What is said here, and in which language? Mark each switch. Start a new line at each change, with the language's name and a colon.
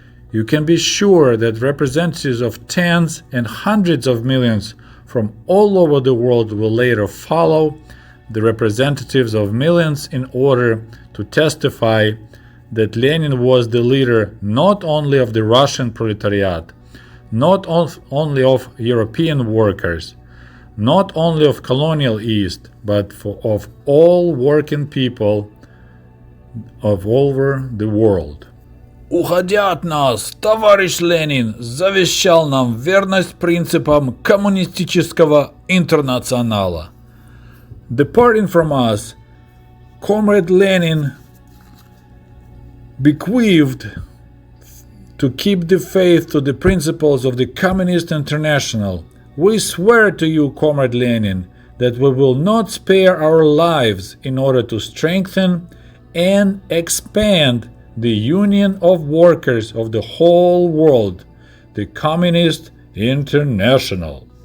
English: You can be sure that representatives of tens and hundreds of millions from all over the world will later follow the representatives of millions in order to testify that Lenin was the leader not only of the Russian proletariat, not only of European workers, not only of colonial East, but of all working people of all over the world.
Russian: Уходя от нас, товарищ Ленин завещал нам верность принципам коммунистического интернационала.
English: Departing from us, Comrade Lenin bequeathed to keep the faith to the principles of the Communist International. We swear to you, Comrade Lenin, that we will not spare our lives in order to strengthen and expand the union of workers of the whole world, the Communist International.